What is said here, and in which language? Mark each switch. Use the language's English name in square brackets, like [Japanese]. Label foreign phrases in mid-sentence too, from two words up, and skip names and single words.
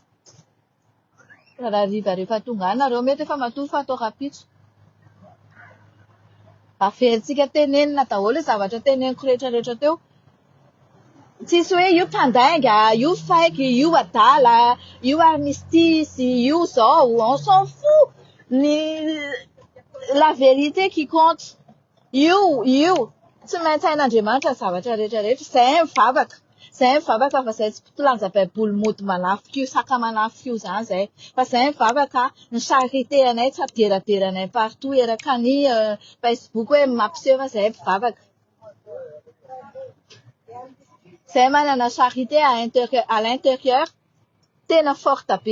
[Malagasy] Raha riva rehefa tonga any nareo mety efa matory fa atao rapitso. Averintsika tenenina daholo zavatra teneniko rehetrarehetra teo. Tsisy hoe io mpandainga, io faiky, io adala, io armistice, io zao, [French] on s'en fout. La vérité qui compte. [Malagasy] Io. Tsy maintsy hain'Andriamanitra ny zavatra rehetrarehetra. Zahay mivavaka fa zahay tsy mpilanja baiboly mody manafika io, saka manafika io zany zahay. Fa zahay mivavaka ny charité anay tsy ampideraderanay partout eraka ny Facebook hoe mampiseho fa zahay mpivavaka. Zahay manana [French] charité à l'intérieur, [Malagasy] tena forte be.